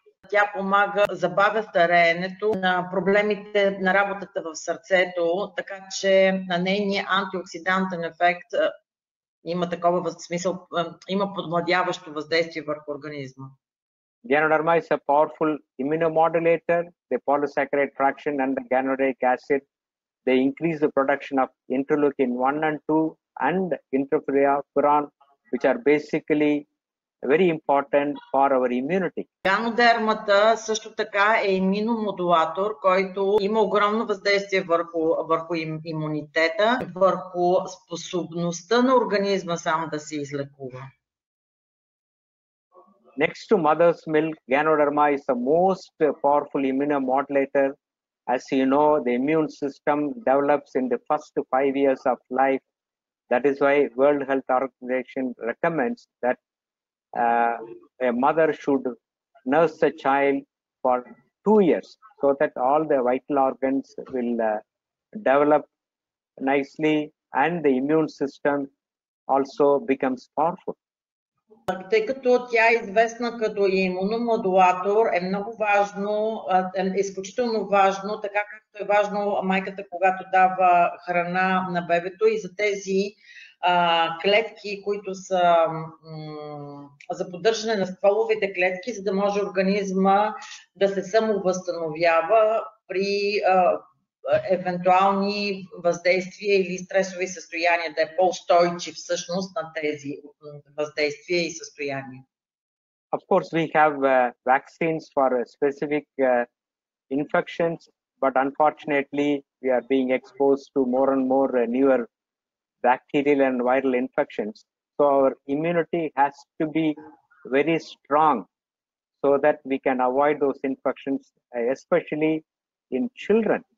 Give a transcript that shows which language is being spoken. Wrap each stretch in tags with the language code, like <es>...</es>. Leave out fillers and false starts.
<bg>Тя помага, забавя стареенето, на проблемите на работата в сърцето, така че на нейния антиоксидантен ефект има такова смисъл, има подмладяващо въздействие върху организма.</bg> <en>Ganoderma is a powerful immunomodulator. The polysaccharide fraction and the ganoderic acid, they increase the production of interleukin 1 and 2 and interferon, which are basically very important for our immunity.</en> <bg>Ганодермата също така е имуномодулатор, който има огромно въздействие върху имунитета, върху способността на организма сам да се излекува.</bg> <en>Next to mother's milk, Ganoderma is the most powerful immunomodulator. As you know, the immune system develops in the first 5 years of life. That is why World Health Organization recommends that a mother should nurse a child for 2 years, so that all the vital organs will develop nicely and the immune system also becomes powerful.</en> <bg>Тъй като тя е известна като имуномодулатор, е много важно, е изключително важно, така както е важно майката, когато дава храна на бебето, и за тези клетки, които са за поддържане на стволовите клетки, за да може организма да се самовъзстановява при евентуални въздействия или стресови състояния, да е по-устойчив всъщност на тези въздействия и състояния.</bg> <en>Of course, we have vaccines for specific infections, but unfortunately, we are being exposed to more and more newer bacterial and viral infections. So our immunity has to be very strong so that we can avoid those infections, especially in children.</en>